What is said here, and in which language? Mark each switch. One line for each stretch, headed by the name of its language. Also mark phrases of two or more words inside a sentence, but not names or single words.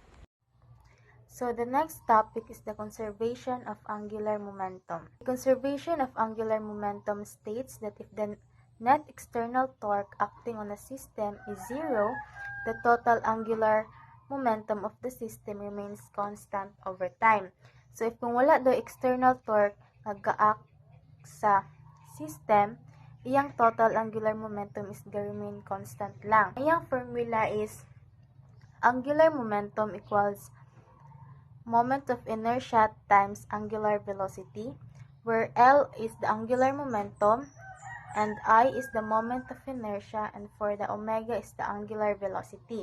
English: So the next topic is the conservation of angular momentum. The conservation of angular momentum states that if the net external torque acting on a system is zero, the total angular momentum of the system remains constant over time. So if
Cebuano: kung wala daw
English: external torque
Cebuano: nag-act sa system, iyang
English: total angular momentum is remain constant
Cebuano: lang.
English: Iyang formula is angular momentum equals moment of inertia times angular velocity, where L is the angular momentum and I is the moment of inertia, and for the omega is the angular velocity.